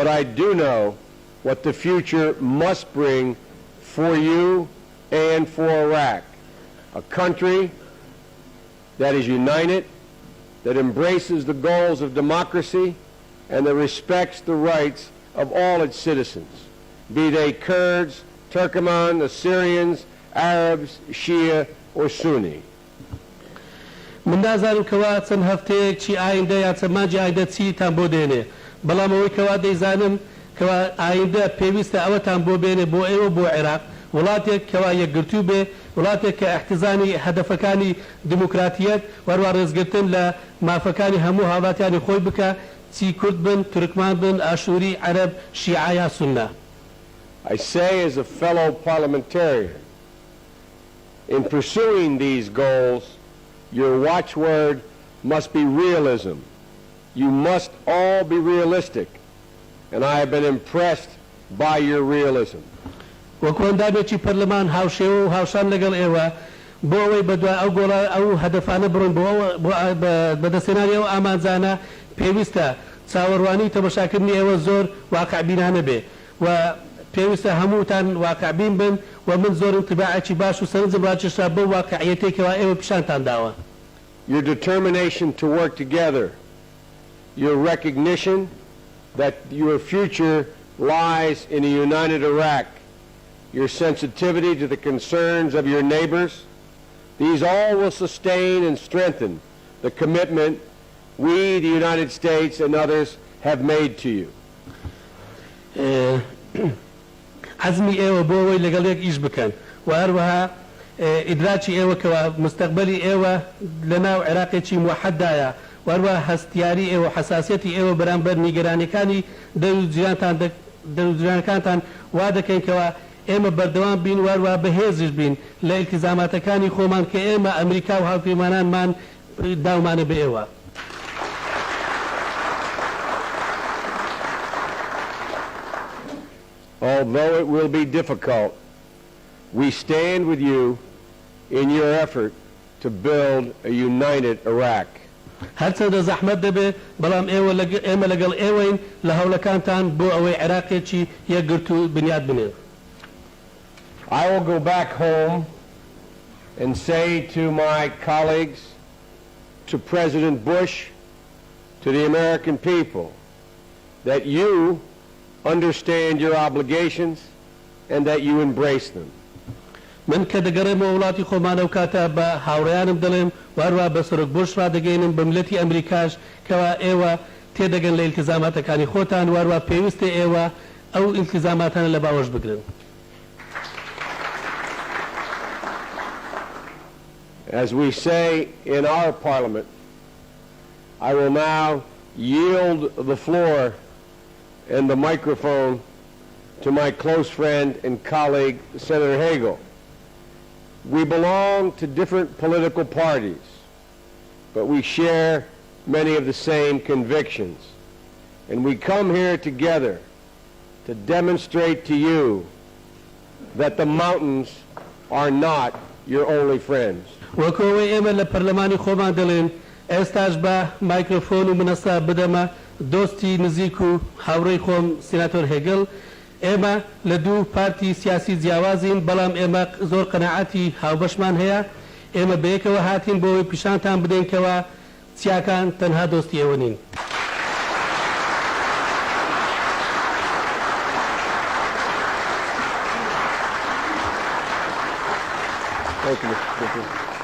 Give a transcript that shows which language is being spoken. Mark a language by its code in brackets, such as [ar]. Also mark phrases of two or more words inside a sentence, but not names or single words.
[en] I do know what the future must bring for you and for Iraq, a country that is united, that embraces the goals of democracy, and that respects the rights of all its citizens, be they Kurds, Turkmen, Assyrians, Arabs, Shia, or Sunni. [ckb] من نازانم کەوا چەند هەفتەیەکی ئایندە یا چەند مانجی ئایندە چیتان بۆ دێنێ بەڵام ئەوەی کەوا دەیزانم کەوا ئایندە پێویستە ئەوەتان بۆ بێنێ بۆ ئێوە بۆ عێراق وڵاتێک کەوا یەکگرتوو بێ وڵاتێک کە احتیزانی هەدەفەکانی دموکراتیەت وەروە ڕێزگرتن لە مافەکانی هەموو هاوڵاتیانی خۆی بکە چی کورد بن تورکمان بن ئاشووری عەرەب شیعە یا سونە. [en] I say as a fellow parliamentarian, in pursuing these goals, your watchword must be realism. You must all be realistic, and I have been impressed by your realism. [ckb] وەکوەندامێکی پەرلەمان هاوشێوە و هاوشان لەگەڵ ئێوە بۆ ئەوەی بەدوای ئەو گۆڵە ئەو هەدەفانە بڕۆن بۆ بەدەستێنانی ئەو ئامانجانە پێویستە چاوەڕوانی تەماشاکردنی ئێوە زۆر واقعبینانە بێ و پێویستە هەمووتان واقعبین بن و من زۆر انتباعێکی باش و سەرنجم ڕاکێشا بەو واقعیەتێکەوە ئێوە پیشانتان داوە. [en] Your determination to work together, your recognition that your future lies in a united Iraq, your sensitivity to the concerns of your neighbors. These all will sustain and strengthen the commitment we, the United States, and others have made to you. [ckb] عزمی ئێوە بۆەوەی لەگەڵ یەک ئیش بکەن و هەروەها ئیدراکی ئێوە کەوا مستەقبەلی ئێوە لەناو عێراقێکی موحەددایە و هەروەها هەستیاری ئێوە حەساسیەتی ئێوە بەرامبەر نیگەرانیەکانی دەروجیرانەکانتان وا دەکەین کەوا ئێمە بەردەوام بین و هەروەها بەهێزش بین لە ئیلتیزاماتەکانی خۆمان کە ئێمە ئەمریکا و هاوپەیمانانمان داومانە بە ئێوە. [en] Although it will be difficult, we stand with you in your effort to build a united Iraq. [ckb] هەرچەندە زەحمەت دەبێ بەڵام ئێمە لەگەڵ ئێوەین لە هەوڵەکانتان بۆ ئەوەی عێراقێکی یەکگرت و بنیاد بنێن. [en] I will go back home and say to my colleagues, to President Bush, to the American people, that you understand your obligations and that you embrace them. [ckb] من کە دەگەڕێمەوە وڵاتی خۆمانە و کاتە بە هاوڕێیانم دەڵێم و هەروەها بە سەرۆک بۆش ڕادەگەینم بە ملەتی ئەمریکاش کەوا ئێوە تێدەگەن لە ئیلتیزاماتەکانی خۆتان و هەروەها پێویستە ئێوە ئەو ئیلتیزاماتانە لە باوەش بگرن. [en] As we say in our parliament, I will now yield the floor and the microphone to my close friend and colleague, Senator Hagel. We belong to different political parties, but we share many of the same convictions. And we come here together to demonstrate to you that the mountains are not your only friends. [ckb] وەکەوەی ئێمە لە پەرلەمانی خۆمان دەڵێن ئێستاش بە مایکرۆفۆن و منەسا بدەمە دۆستی نزیک و هاوڕێی خۆم سیناتۆر هێگل ئێمە لە دوو پارتی سیاسی جیاوازین بەڵام ئێمە زۆر قەناعەتی هاوبەشمان هەیە ئێمە بەیەکەوە هاتین بۆەوەی پیشانتان بدەینکەوە چیاکان تەنها دۆستی ئێوە نین. [en] Thank you, Mr. Speaker.